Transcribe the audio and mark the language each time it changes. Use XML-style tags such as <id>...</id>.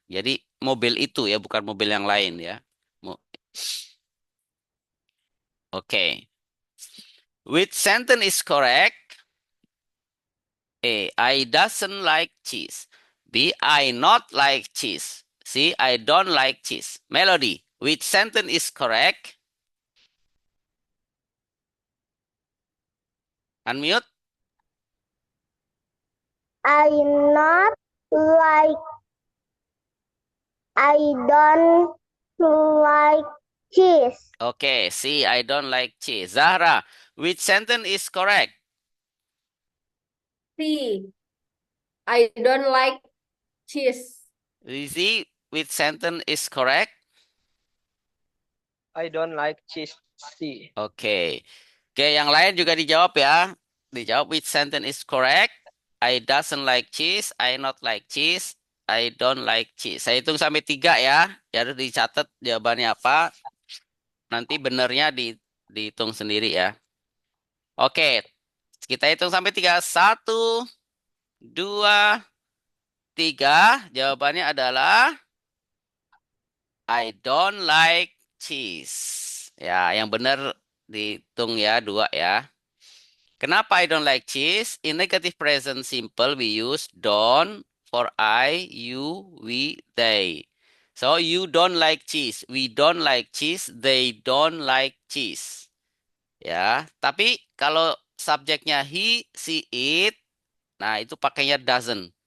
<id>Jadi mobil itu ya, bukan mobil yang lain ya. Mo- Oke.</id> <en>Which sentence is correct? A. I doesn't like cheese. B. I not like cheese. C. I don't like cheese. Melody, which sentence is correct? Unmute. I not like I don't like cheese. Okay, C. I don't like cheese. Zahra, which sentence is correct? C. I don't like cheese. Lizzie, which sentence is correct? I don't like cheese. C. Okay.</en> <id>Oke, yang lain juga dijawab ya. Dijawab</id> <en>which sentence is correct? I doesn't like cheese. I not like cheese. I don't like cheese.</en> <id>Saya hitung sampai 3 ya. Ya harus dicatat jawabannya apa. Nanti benernya dihitung sendiri ya. Oke, kita hitung sampai 3. 1, 2, 3, jawabannya adalah I don't like cheese. Ya, yang benar dihitung ya 2 ya. Kenapa</id> <en>I don't like cheese? In negative present simple we use don't for I, you, we, they. So you don't like cheese, we don't like cheese, they don't like cheese.</en> <id>Ya, tapi kalau subjeknya he, she, it, nah itu pakainya doesn't.</id>